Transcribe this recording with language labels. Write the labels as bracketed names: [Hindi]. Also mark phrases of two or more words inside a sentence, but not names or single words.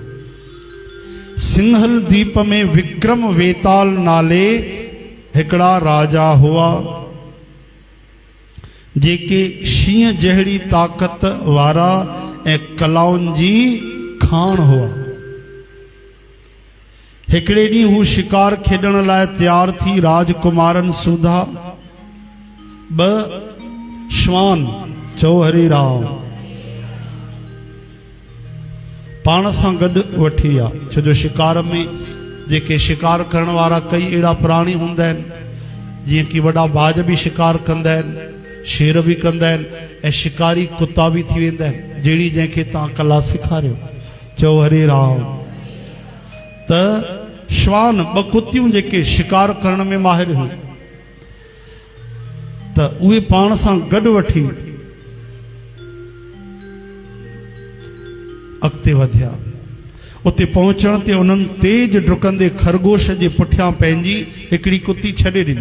[Sindhi] सिंहल द्वीप में विक्रम वेताल नाले हिकिड़ा राजा हुआ जेके शींह जहिड़ी ताक़त वारा ऐं कलाउनि जी खाण हुआ। हिकिड़े ॾींहुं हू शिकार खेॾण लाइ तैयार थी राजकुमारनि सुधा 2 श्वान चओ हरे राम पाण सां गॾु वठी विया। छो जो शिकार में जेके शिकार करण वारा कई अहिड़ा प्राणी हूंदा आहिनि, जीअं कि वॾा बाज बि शिकार कंदा आहिनि, शेर बि कंदा आहिनि ऐं शिकारी कुता बि थी वेंदा आहिनि, जहिड़ी जंहिंखे तव्हां कला सेखारियो। चओ हरे राम। त श्वान 2 कुतियूं जेके शिकार करण में माहिर हुई, त उहे पाण सां गॾु वठी अॻिते वधिया। उते पहुचण ते उन्हनि तेज डुकंदे खरगोश जे पुठियां पंहिंजी हिकिड़ी कुती छॾे ॾिनी।